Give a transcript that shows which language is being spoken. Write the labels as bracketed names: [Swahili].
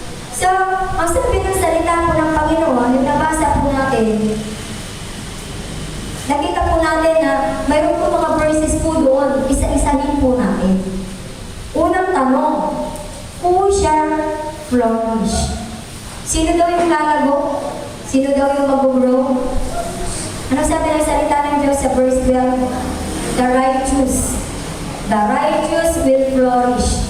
[Filipino] So, ang sabi ng salita po ng Panginoon, yung nabasa po natin, nakita po natin na mayroon po mga verses po doon, isa-isahin po natin. Unang tanong, [English] who shall flourish? [Filipino] Sino daw yung lalago? Sino daw yung mag-grow? Ano sabi ng salita ng Diyos sa verse 12? [English] The righteous. The righteous will flourish.